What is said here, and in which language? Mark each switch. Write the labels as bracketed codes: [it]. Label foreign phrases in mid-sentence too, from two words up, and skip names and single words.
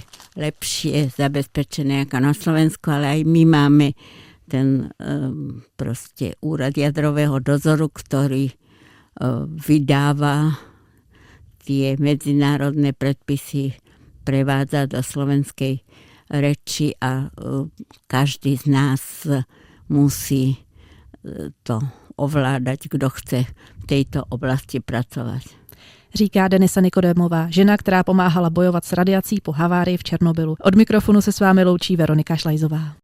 [sk] lepšie zabezpečené ako na Slovensku, ale aj my máme ten proste úrad jadrového dozoru, ktorý vydáva tie medzinárodné predpisy, prevádza do slovenskej reči a každý z nás musí to ovládať, kdo chce v tejto oblasti pracovať. [cs] Říká Denisa Nikodémová, žena, která pomáhala bojovat s radiací po havárii v Černobylu. Od mikrofonu se s vámi loučí Veronika Šlajzová.